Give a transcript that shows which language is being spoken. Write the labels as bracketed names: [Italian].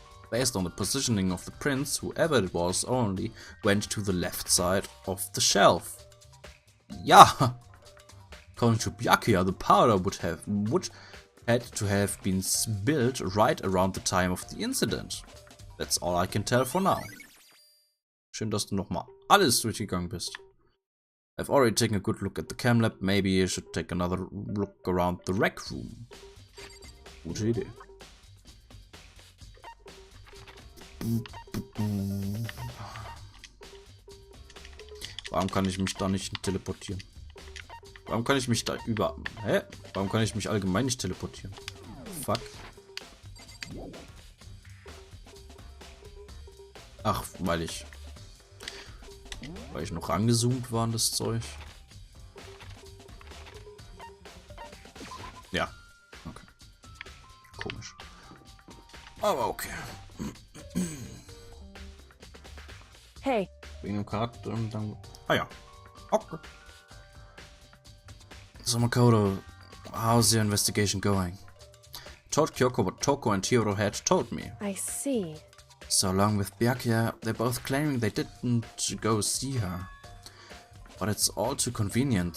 [English] Based on the positioning of the prints, whoever it was only went to the left side of the shelf. Yeah! According to Byakuya, the powder would had to have been spilled right around the time of the incident. That's all I can tell for now. [German] Schön, dass du nochmal alles durchgegangen bist. [English] I've already taken a good look at the chem lab. Maybe I should take another look around the rec room. [German] Gute Idee. Warum kann ich mich da nicht teleportieren? Warum kann ich mich da Hä? Warum kann ich mich allgemein nicht teleportieren? Fuck. Ach, weil ich noch angezoomt war an das Zeug. Ja. Okay. Komisch. Aber okay. Hey. Wegen dem Charakter und dann... Ah ja. Okay. [English] So Makoto, how's your investigation going? Told Kyoko what Toko and Hiro had told me. I see. So along with Byakuya, they're both claiming they didn't go see her. But it's all too convenient.